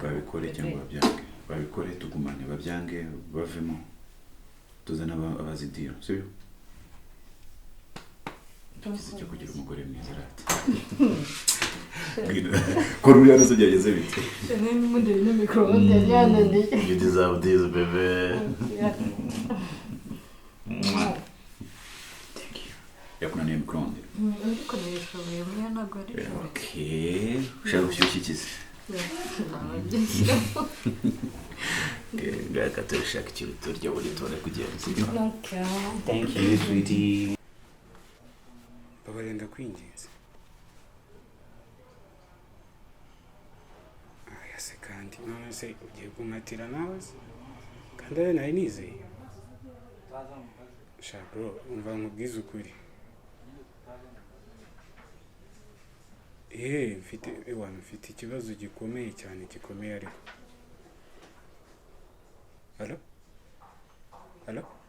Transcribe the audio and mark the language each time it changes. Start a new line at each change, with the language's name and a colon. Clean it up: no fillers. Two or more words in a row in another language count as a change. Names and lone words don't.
Kinyarwanda: babikore cyangwa babyange babikore tugumane babyange bavemo tuzana abazidiro sibyo cyo kugira umugore mwiza rata kora uriya nose byageze bite n'ubundi ni microphone yananiye
English: you deserve this baby thank you
Kinyarwanda: yakunaniye microphone ariko nishoboye muri ntabwo ari okay ushaka gushyushya ikizi ngaka turashaka ikintu turya buri tubone kugenda sibyo
English: thank you sweetie
Kinyarwanda: babarenda kwinginze yase kandi none se ugiye kunkatira nawe se kandi ari nari nizeye sha bro umva nkubwize ukuri mfite ikibazo gikomeye cyane gikomeye ariko Hello?